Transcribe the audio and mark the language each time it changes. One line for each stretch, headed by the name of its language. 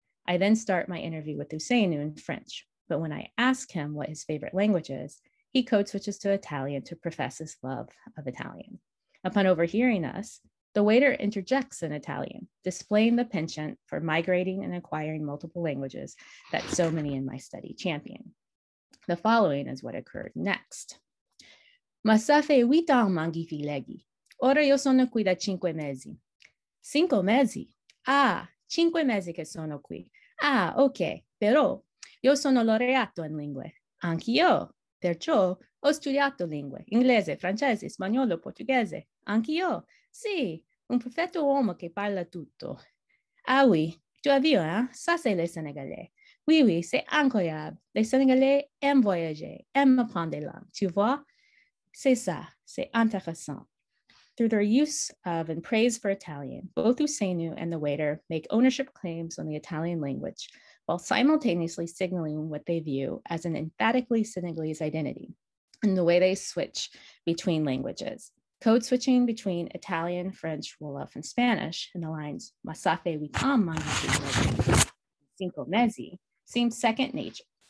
English: I then start my interview with Ousseynou in French, but when I ask him what his favorite language is, he code switches to Italian to profess his love of Italian. Upon overhearing us, the waiter interjects in Italian, displaying the penchant for migrating and acquiring multiple languages that so many in my study champion. The following is what occurred next.
French: Ma ça fait 8 ans mangi filegi.
Italian: Ora io sono qui da 5 mesi. 5 mesi? Ah, 5 mesi che sono qui. Ah, ok, però io sono laureato in lingue. Anch'io. Perciò ho studiato lingue, inglese, francese, spagnolo, portoghese. Anch'io. Sì, un perfetto uomo che parla tutto.
French: Ah oui, tu as vu, hein? Ça c'est les Sénégalais. Oui, oui, c'est incroyable. Les Sénégalais aiment voyager, aiment apprendre des langues. Tu vois? C'est ça, c'est intéressant.
English: Through their use of and praise for Italian, both Ousseynou and the waiter make ownership claims on the Italian language, while simultaneously signaling what they view as an emphatically Senegalese identity in the way they switch between languages. Code switching between Italian, French, Wolof, and Spanish in the lines
French: "Ma ça fait 8 ans mangi 5 mesi"
English: seems second nature.